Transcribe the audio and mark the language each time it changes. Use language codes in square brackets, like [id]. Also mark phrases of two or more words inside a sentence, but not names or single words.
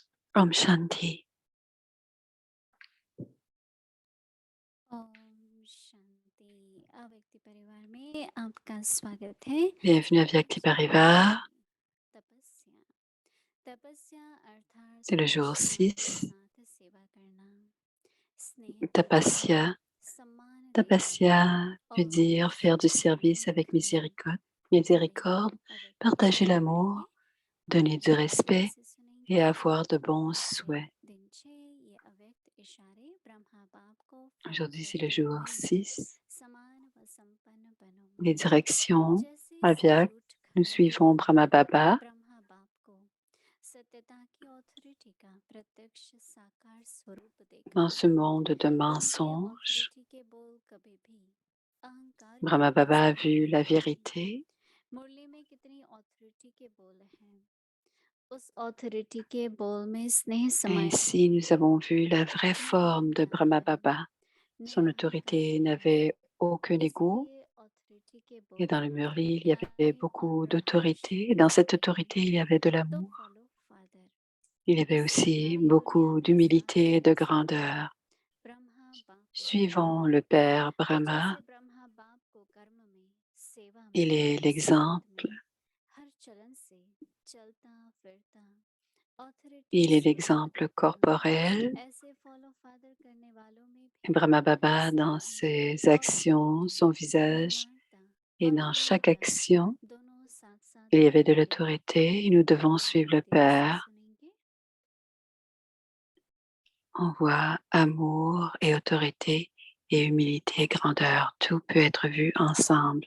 [hi] ओम शांति. ओम शांति। अव्यक्ति परिवार में आपका स्वागत है। [fr] Bienvenue à Vyakti Parivar. [hi] तपस्या तपस्या अर्थात [fr] C'est le jour [hi] तपस्या के [fr] 6. [hi] साथ सेवा करना, स्नेह करना, [fr] Tapasya. [hi] सम्मान देना [fr] Tapasya veut [hi] और [fr] dire faire du [hi] शुभकामनाएं [fr] service avec [hi] रखना। आइए [fr] miséricorde, [hi] अव्यक्त [fr] partager [hi] मंत्र [fr] l'amour, [hi] पढ़ेंगे [fr] donner [hi] और [fr] du [hi] ध्यान [fr] respect [hi] से [fr] et [hi] सुनेंगे। [fr] avoir de bons [hi] आज [fr] souhaits. [hi] दिन 6, ये अव्यक्त इशारे ब्रह्मा बाप को फॉलो [fr] Aujourd'hui, c'est le [hi] करते [fr] jour [hi] हुए [fr] 6. [hi] समान व संपन्न बनो। [fr] Les directions [hi] जैसे [fr] Avyak. [hi] सचोट [fr] Nous [hi] खरे [fr] suivons Brahma Baba. [hi] ब्रह्मा बाप को सत्यता की ऑथोरिटी का प्रत्यक्ष साकार स्वरूप देखा। [fr] Dans ce monde de [hi] ये [fr] mensonges, [hi] ऑथोरिटी के बोल कभी भी अहंकार के [fr] Brahma Baba a [hi] अनुसार [fr] vu [hi] नहीं [fr] la [hi] होते। [fr] vérité. [hi] मुरली में कितनी ऑथोरिटी के बोल हैं, उस ऑथोरिटी के बोल में स्नेह समाया [fr] Ainsi, [hi] है। [fr] nous avons vu la vraie forme de [hi] निरहंकार [fr] Brahma [hi] बनो, [fr] Baba. Son [hi] निरहंकार [fr] autorité [hi] बनो। [fr] n'avait aucun ego. [hi] इसीलिए ऑथोरिटी के [fr] Et [hi] बोल [fr] dans le [hi] हैं, [fr] Murli, il y avait [hi] कार्य और [fr] beaucoup [hi] प्रकाश [fr] d'autorité. Et dans cette [hi] देखते हैं [fr] autorité, il y avait de [hi] तो [fr] l'amour. [en] Follow Father. [fr] Il y avait [hi] इससे [fr] aussi [hi] कार्य और [fr] beaucoup [hi] ज्ञान का [fr] d'humilité et [hi] साकार [fr] de [hi] स्वरूप [fr] grandeur. [hi] ब्रह्मा बाप को देखा। [fr] Suivons le Père [hi] तो [fr] Brahma. [hi] जैसे ब्रह्मा बाप को कर्म में, सेवा [fr] Il [hi] में, [fr] est [hi] संबंध [fr] l'exemple. [hi] में, हर चलन से चलता फिरता ऑथोरिटी [fr] Il est [hi] स्वरूप [fr] l'exemple [hi] देखा, [fr] corporel. [hi] ऐसे [en] Follow Father [hi] करने वालों में [fr] Et [hi] भी [fr] Brahma Baba, dans [hi] स्नेह, [fr] ses actions, [hi] ऑथोरिटी, [fr] son visage, [hi] निर्माणता [fr] et [hi] और [fr] dans chaque [hi] अहंकार [fr] action, [hi] दोनों साथ साथ [fr] il y avait de [hi] दिखते हैं। [fr] l'autorité et nous devons [hi] आइए [fr] suivre le [hi] ध्यान से [fr] Père. [hi] सुनेंगे। [fr] On voit amour et autorité et humilité et grandeur. Tout peut être vu ensemble.